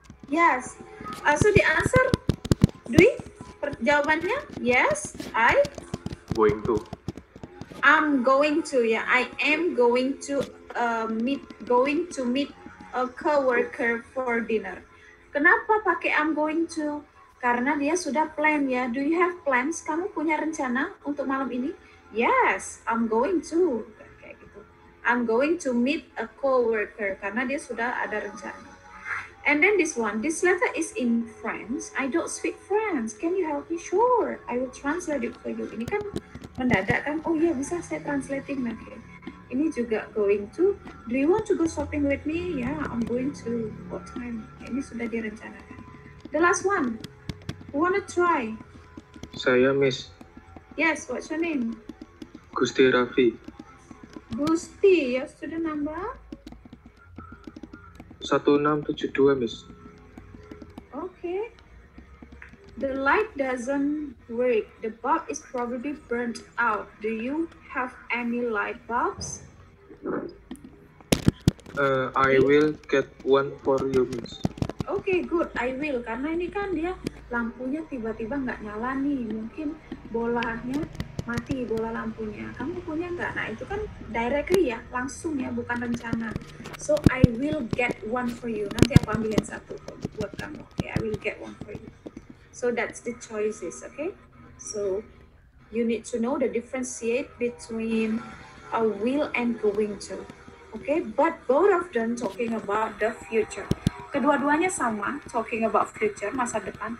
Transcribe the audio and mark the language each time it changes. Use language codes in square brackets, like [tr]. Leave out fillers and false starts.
[en] Yes. So the answer, Dwi, jawabannya yes, Going to. I'm going to, ya. I am going to meet a coworker for dinner. [id] Kenapa pakai I'm going to? Karena dia sudah plan ya. [en] Do you have plans? [id] Kamu punya rencana untuk malam ini? [en] Yes, I'm going to. [id] Kayak gitu. [en] I'm going to meet a coworker [id] karena dia sudah ada rencana. [en] And then this one, this letter is in French. I don't speak French. Can you help me? Sure, I will translate it for you. [id] Ini kan mendadak kan? Oh iya, bisa saya translating nanti. Ini juga going to. [en] Do you want to go shopping with me? Yeah, I'm going to. What time? [id] Ini sudah direncanakan. [en] The last one. Who wanna try? [id] Saya, Miss. [en] Yes, what's your name? Gusti Raffi. Gusti, your student number? 1672, Miss. Okay. The light doesn't work. The bulb is probably burnt out. Do you have any light bulbs? I will get one for you, Miss. Okay, good. I will. [id] Karena ini kan dia lampunya tiba-tiba nggak nyala nih. Mungkin bolanya mati, bola lampunya. Kamu punya nggak? Nah, itu kan directly ya, langsung ya, bukan rencana. [en] So, I will get one for you. [id] Nanti aku ambilin satu buat kamu. [en] Okay, I will get one for you. So, that's the choices, okay? So, you need to know the differentiate between a will and going to. Okay, but both of them talking about the future. [id] Kedua-duanya sama, [en] talking about future, [id] masa depan.